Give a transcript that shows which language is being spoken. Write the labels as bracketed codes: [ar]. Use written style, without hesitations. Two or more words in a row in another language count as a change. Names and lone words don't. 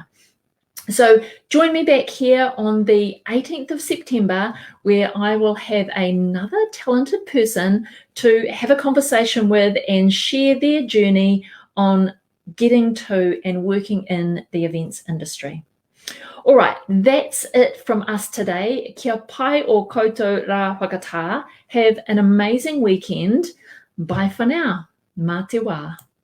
[en] So join me back here on the 18th of September, where I will have another talented person to have a conversation with and share their journey on getting to and working in the events industry. All right, that's it from us today. [mi] Kia pai o koutou rā whakatā. [en] Have an amazing weekend. Bye for now. [mi] Mā te wā.